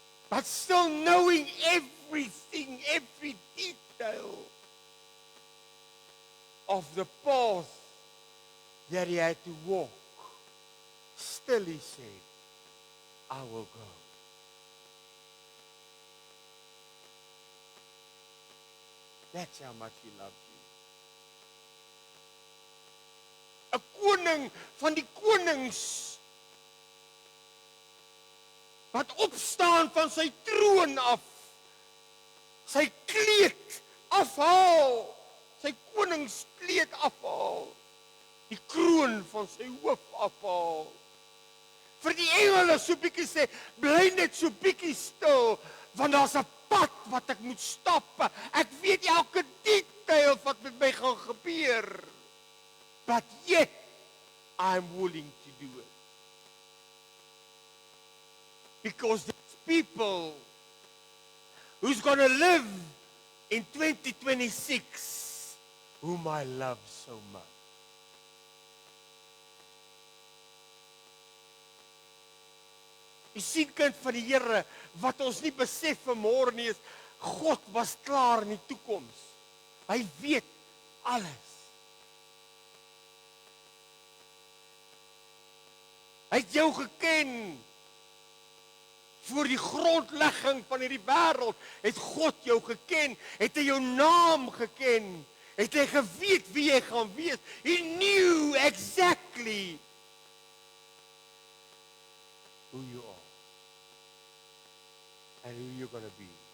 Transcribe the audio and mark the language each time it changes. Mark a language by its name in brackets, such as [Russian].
[English] But still knowing everything, every detail of the path that he had to walk, still he said, I will go. That's how much he loves you. [Afrikaans] 'n koning van die konings wat opstaan van sy troon af, sy kleed afhaal, sy koningskleed afhaal, die kroon van sy hoof afhaal. Vir die engele so bietjie sê, bly net so bietjie stil, want daar's 'n pad wat ek moet stap. Ek weet elke detail wat met my gaan gebeur. [English] but yet I'm willing to do it. Because there's people who's going to live in 2026 whom I love so much. [Afrikaans] Die sien kind van die Here wat ons nie besef vanmôre nie is God was klaar in die toekoms. Hy weet alles. Hy het jou geken. Voor die grondlegging van hierdie wêreld het God jou geken, het hy jou naam geken, het hy geweet wie jy gaan wees. [English] He knew exactly who you are and who you're going to be.